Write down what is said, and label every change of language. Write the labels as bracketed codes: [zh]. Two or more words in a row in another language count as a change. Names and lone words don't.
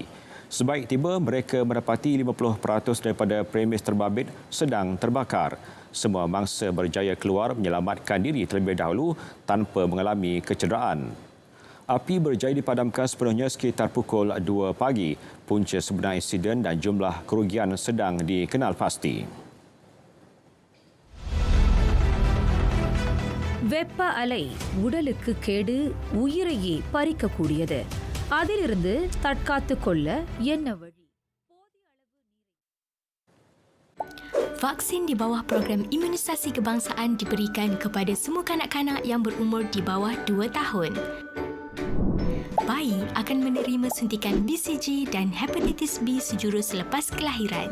[ms] Sebaik tiba, mereka mendapati 50% daripada premis terbabit sedang terbakar. Semua mangsa berjaya keluar menyelamatkan diri terlebih dahulu tanpa mengalami kecederaan. Api berjaya dipadamkan sepenuhnya sekitar pukul 2 pagi. Punca sebenar insiden dan jumlah kerugian sedang dikenal pasti. [ta] வெப்ப அலை உடலுக்கு கேடு, உயிரையே பறிக்கக்கூடியது. அதிலிருந்து தற்காத்துக் கொள்ள என்ன வழி? [ms] Vaksin di bawah program imunisasi kebangsaan diberikan kepada semua kanak-kanak yang berumur di bawah 2 tahun. Bayi akan menerima suntikan BCG dan hepatitis B sejurus selepas kelahiran.